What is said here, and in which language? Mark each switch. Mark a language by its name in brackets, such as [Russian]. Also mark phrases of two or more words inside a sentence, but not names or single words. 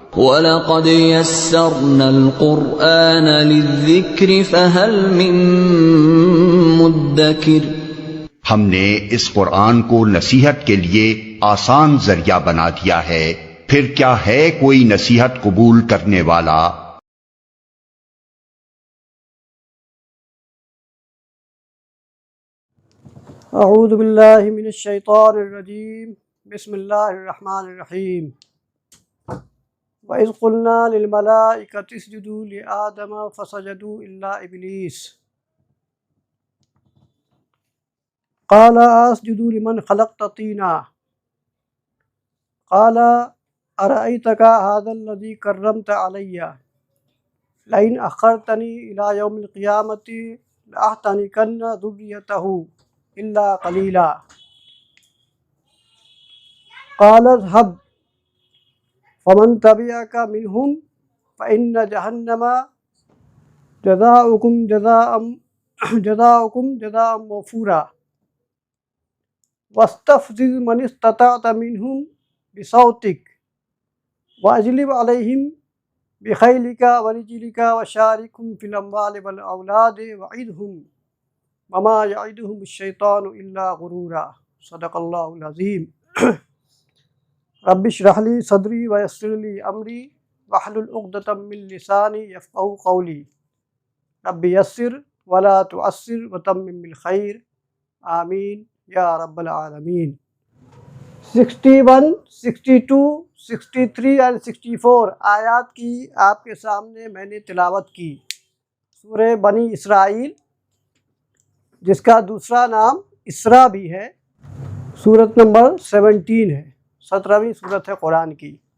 [Arabic] ولقد يسرنا القرآن للذكر فهل من مدكر. [Urdu] ہم نے اس قرآن کو نصیحت کے لیے آسان ذریعہ بنا دیا ہے، پھر کیا ہے کوئی نصیحت قبول کرنے والا. [Arabic] أعوذ بالله من الشيطان الرجيم. بسم الله الرحمن الرحيم. وإذ قلنا للملائكة اسجدوا لآدم فسجدوا إلا إبليس قال أأسجد لمن خلقت طينا قال أرأيتك هذا الذي كرمت علي لئن أخرتني إلى يوم القيامة لأحتنكن ذريته إلا قليلا قال اذهب فمن تبعك منهم فإن جهنم جزاؤكم جزاء مغفورا واستفزز من استطعت منهم بصوتك وأجلب عليهم بخيلك ورجلك وشاركهم في الأموال والأولاد وعدهم وما يعدهم الشيطان إلا غرورا. صدق الله العظيم. رب اشرح لي صدري ويسر لي أمري واحلل عقدة من لساني يفقهوا قولي. رب يسر ولا تعسر وتمم بالخير. آمين يا رب العالمين. [Urdu] 61، 62، 63 اور 64 آیات کی آپ کے سامنے میں نے تلاوت کی. سورہ بنی اسرائیل، جس کا دوسرا نام اسرا بھی ہے، سورت نمبر 17 ہے، 17ویں سورت ہے قرآن کی.